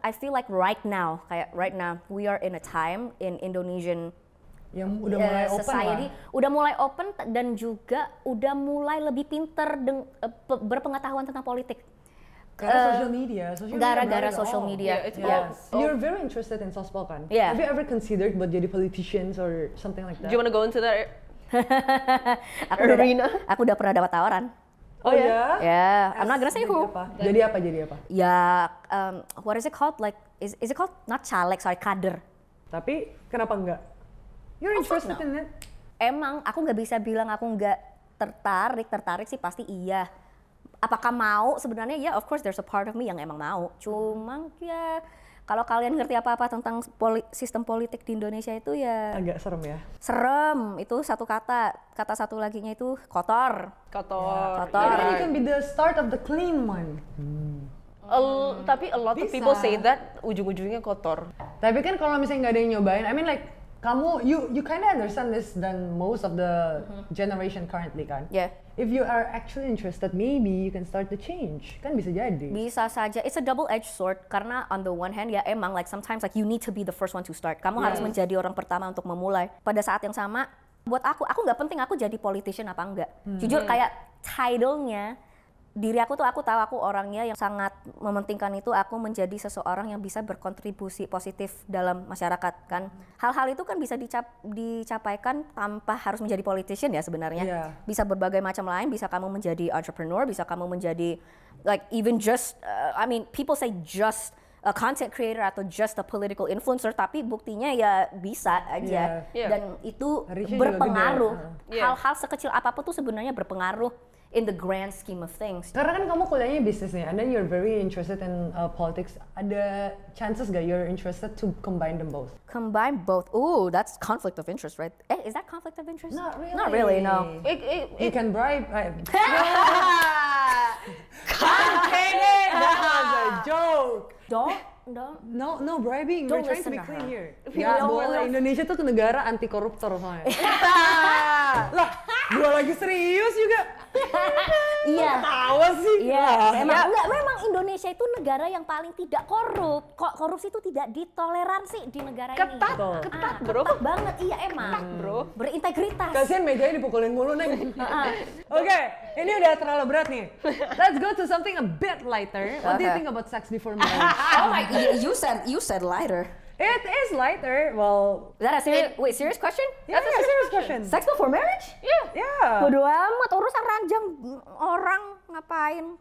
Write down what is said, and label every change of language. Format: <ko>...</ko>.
<en>I feel like right now we are in a time in Indonesian</en> <id>yang udah mulai open society, udah mulai open dan juga udah mulai lebih pinter berpengetahuan tentang politik. Gara-gara social media.</id> <en>You're very interested in sospol kan? Yeah. Have you ever considered</en> <id>buat jadi</id> <en>politicians or something like that? Do you want to go into that?</en> <id>Aku udah pernah dapat tawaran. Oh ya?</id> <en>Yeah, I'm not gonna say who.</en> <id>Jadi apa?</id> <en>Ya, what is it called? Like, is it called not caleg, sorry, kader.</en> <id>Tapi kenapa enggak?</id> <en>You're interested in it?</en> <id>Emang aku nggak bisa bilang aku nggak tertarik sih pasti iya. Apakah mau? Sebenarnya ya,</id> <en>of course there's a part of me</en> <id>yang emang mau. Cuma ya kalau kalian ngerti apa-apa tentang sistem politik di Indonesia itu ya agak serem ya. Serem itu satu kata satu laginya itu kotor.</id> <en>Then you can be the start of the clean one.</en> <id>Tapi</id> <en>a lot of people say that</en> <id>ujung-ujungnya kotor. Tapi kan kalau misalnya nggak ada yang nyobain,</id> <en>I mean like kamu you kind of understand this than most of the generation currently kan? Yeah. If you are actually interested, maybe you can start to change.</en> <id>Kan bisa jadi. Bisa saja.</id> <en>It's a double-edged sword</en> <id>karena</id> <en>on the one hand</en> <id>ya emang</id> <en>like sometimes like you need to be the first one to start.</en> <id>Kamu harus menjadi orang pertama untuk memulai. Pada saat yang sama, buat aku nggak penting aku jadi politician apa enggak. Jujur kayak title-nya diri aku tuh aku tahu aku orangnya yang sangat mementingkan itu aku menjadi seseorang yang bisa berkontribusi positif dalam masyarakat kan. Hal-hal itu kan bisa dicapaikan tanpa harus menjadi politician ya sebenarnya. Bisa berbagai macam lain, bisa kamu menjadi entrepreneur, bisa kamu menjadi</id> <en>like even just I mean people say just a content creator</en> <id>atau</id> <en>just a political influencer</en> <id>tapi buktinya ya bisa aja dan itu berpengaruh. Hal-hal sekecil apapun tuh sebenarnya berpengaruh</id> <en>in the grand scheme of things.</en> <id>Karena kan kamu kuliahnya bisnis nih,</id> <en>and then you're very interested in politics.</en> <id>Ada</id> <en>chances gak you're interested to combine them both? Combine both? Ooh, that's conflict of interest, right? Is that conflict of interest? Not really. Not really, no. You can bribe. Contained. That was a joke. Don't. No bribing. Don't We're trying to be listen to clean her. here.</en> <id>Gak boleh. Indonesia tuh negara anti koruptor soalnya. Lah, gua lagi serius juga. Iya. Tawa sih. Iya. Memang Indonesia itu negara yang paling tidak korup. Korupsi itu tidak ditoleransi di negara ini. Ketat, bro. Ketat banget, iya emang. Bro. Berintegritas. Kasian mejanya dipukulin mulu, Neng. Oke, ini udah terlalu berat nih.</id> <en>Let's go to something a bit lighter. What do you think about sex before marriage? Oh my, you said lighter. It is lighter. Well, Is that a serious question? yeah, that's a serious question. Sex before marriage? Yeah.</en> <id>Bodo amat, urusan ranjang orang ngapain?</id>